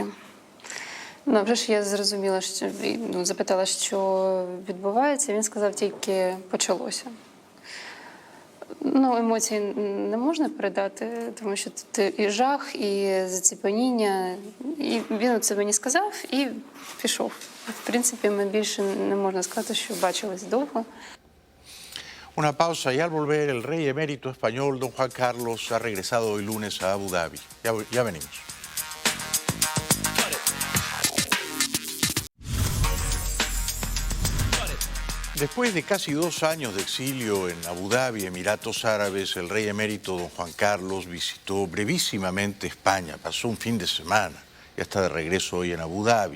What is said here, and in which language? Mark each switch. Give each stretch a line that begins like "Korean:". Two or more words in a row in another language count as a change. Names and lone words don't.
Ukrainian: Ну, вже ж я зрозуміла, що, запитала, що відбувається, він сказав, тільки почалося. Ну, емоції не можна передати, тому що тут і жах, і заціпаніння. І він це мені сказав і пішов. В принципі, ми більше не можна сказати, що бачились довго.
Spanish: Una pausa y al volver el rey emérito español, don Juan Carlos, ha regresado hoy lunes a Abu Dhabi. Ya venimos. Después de casi 2 años de exilio en Abu Dhabi, Emiratos Árabes, el rey emérito don Juan Carlos visitó brevísimamente España, pasó un fin de semana, ya está de regreso hoy en Abu Dhabi.